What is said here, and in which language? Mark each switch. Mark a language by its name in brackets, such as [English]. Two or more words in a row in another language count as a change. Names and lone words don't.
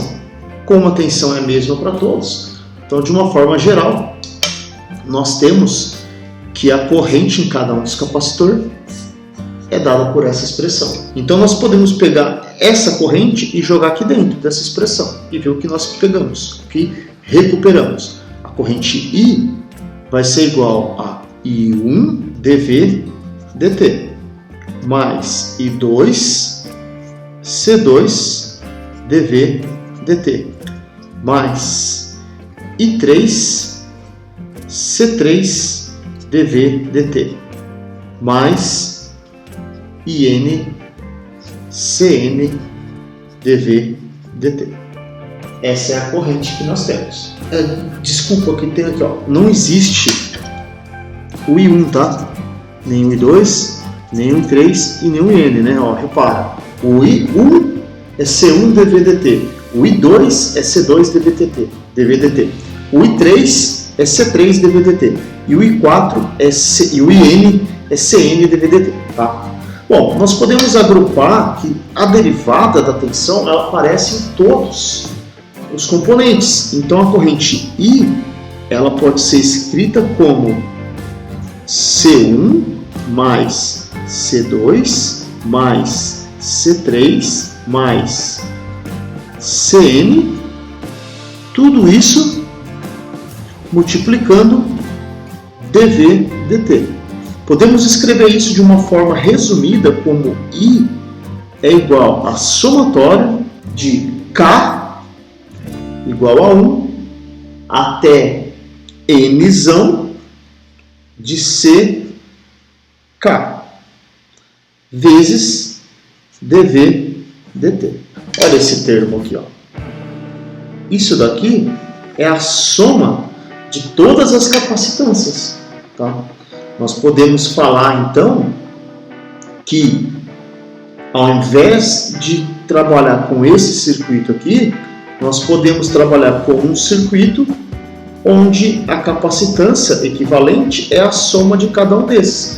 [Portuguese] Como a tensão é a mesma para todos, então de uma forma geral, nós temos que a corrente em cada um dos capacitores é dada por essa expressão. Então nós podemos pegar essa corrente e jogar aqui dentro dessa expressão e ver o que nós pegamos, o que recuperamos. A corrente I vai ser igual a I1 dV dt mais I2 C2 dV dt mais I3 C3 dV dt mais IN CN dV dt. Essa é a corrente que nós temos. Desculpa, que tem aqui, ó. Não existe o I1, tá? Nem o I2, nem o I3 e nem o IN, né? Ó, repara. O I1 é C1 dV dt. O I2 é C2 dV dt. O I3 é C3 dV dt. E o I4 e o IN é CN dV dt, tá? Bom, nós podemos agrupar que a derivada da tensão ela aparece em todos os componentes. Então a corrente I ela pode ser escrita como C1 mais C2 mais C3 mais Cn, tudo isso multiplicando dV dt. Podemos escrever isso de uma forma resumida como I é igual a somatório de K igual a 1 até Nzão de CK vezes dV dt. Olha esse termo aqui, ó. Isso daqui é a soma de todas as capacitâncias, tá? Nós podemos falar então que ao invés de trabalhar com esse circuito aqui, nós podemos trabalhar com um circuito onde a capacitância equivalente é a soma de cada um desses.